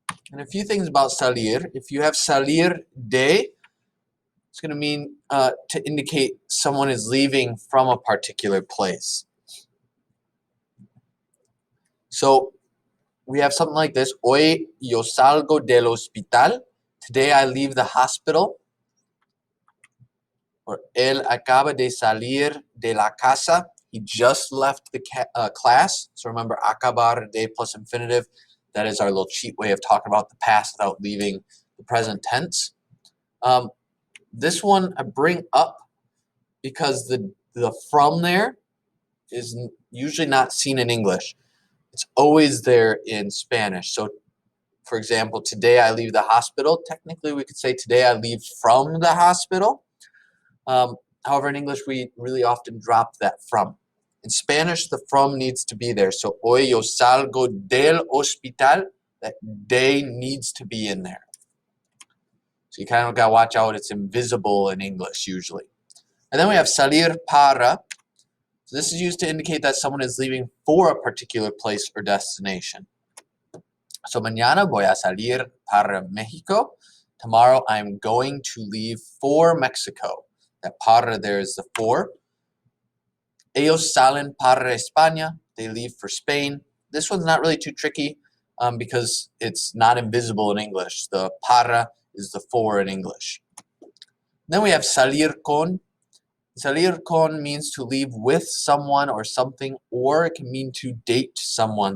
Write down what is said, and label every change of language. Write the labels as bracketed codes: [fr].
[en] And a few things about salir. If you have salir de, it's going to mean to indicate someone is leaving from a particular place. So we have something like this. [es] Hoy yo salgo del hospital. [en] Today I leave the hospital. [es] Or él acaba de salir de la casa. [en] He just left the class. So remember, acabar de plus infinitive. That is our little cheat way of talking about the past without leaving the present tense. This one I bring up because the from there is usually not seen in English. It's always there in Spanish. So, for example, today I leave the hospital. Technically, we could say today I leave from the hospital. However, in English, we really often drop that from. In Spanish, the from needs to be there. So, [es] hoy yo salgo del hospital. [en] That de needs to be in there. So you kind of got to watch out. It's invisible in English usually. And then we have salir para. So this is used to indicate that someone is leaving for a particular place or destination. [es] So mañana voy a salir para Mexico. [en] Tomorrow I'm going to leave for Mexico. That para there is the for. [es] Ellos salen para España. [en] They leave for Spain. This one's not really too tricky because it's not invisible in English. The para is the for in English. Then we have salir con. Salir con means to leave with someone or something, or it can mean to date someone.